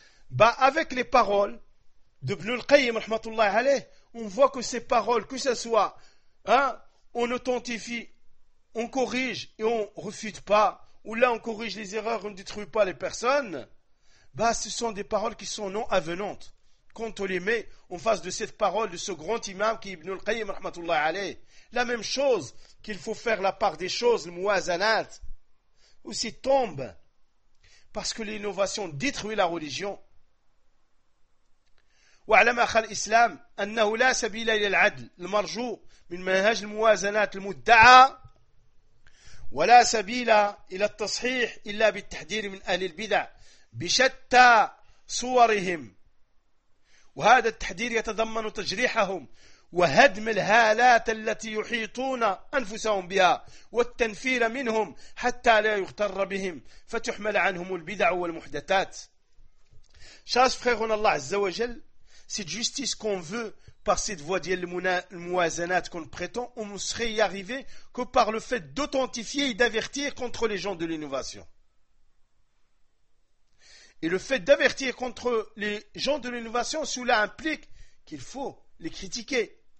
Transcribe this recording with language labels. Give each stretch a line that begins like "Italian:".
French: Bah, avec les paroles d'Ibn al-Qayyim, rahmatullah alayh, on voit que ces paroles, que ce soit, hein, on authentifie, on corrige et on refute pas, ou là on corrige les erreurs, on ne détruit pas les personnes, bah, ce sont des paroles qui sont non avenantes. Quand on les met en face de cette parole de ce grand imam qui est Ibn al-Qayyim, rahmatullah alayh, la même chose qu'il faut faire la part des choses, le muwazanat, ou s'y tombe, parce que l'innovation détruit la religion.
Arabic: وعلم أخ الإسلام أنه لا سبيل إلى العدل المرجو من منهج الموازنات المدعى ولا سبيل إلى التصحيح إلا بالتحذير من أهل البدع بشتى صورهم وهذا التحذير يتضمن تجريحهم وهدم الهالات التي يحيطون أنفسهم بها والتنفير منهم حتى لا يغتر بهم فتحمل عنهم البدع والمحدثات شاس فخيرون الله عز وجل.
French: Cette justice qu'on veut par cette voie d'Al-Muwazanat qu'on prétend, on ne serait y arriver que par le fait d'authentifier et d'avertir contre les gens de l'innovation. Et le fait d'avertir contre les gens de l'innovation, cela implique qu'il faut les critiquer.